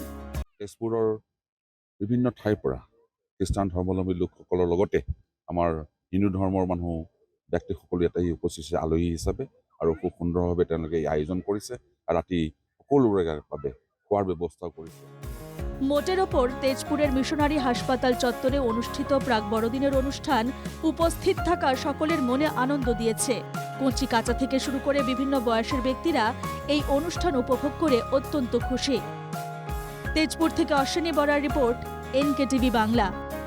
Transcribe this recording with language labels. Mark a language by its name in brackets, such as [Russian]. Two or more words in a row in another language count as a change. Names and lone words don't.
[Assamese] তেজপুৰৰ বিভিন্ন ঠাইৰ পৰা খ্ৰীষ্টান ধৰ্মাৱলম্বী লোকসকলৰ লগতে আমাৰ হিন্দু ধৰ্মৰ মানুহ ব্যক্তিসকলো ইয়াতে উপস্থিত হৈছে আলহী হিচাপে। আৰু খুব সুন্দৰভাৱে তেওঁলোকে এই আয়োজন কৰিছে। ৰাতি সকলোৰে বাবে খোৱাৰ ব্যৱস্থাও কৰিছে। [Bangla] মোটের ওপর তেজপুরের মিশনারি হাসপাতাল চত্বরে অনুষ্ঠিত প্রাক বড়দিনের অনুষ্ঠান উপস্থিত থাকা সকলের মনে আনন্দ দিয়েছে। কচি কাঁচা থেকে শুরু করে বিভিন্ন বয়সের ব্যক্তিরা এই অনুষ্ঠান উপভোগ করে অত্যন্ত খুশি। তেজপুর থেকে অশ্বিনী বরার রিপোর্ট, NKTV বাংলা।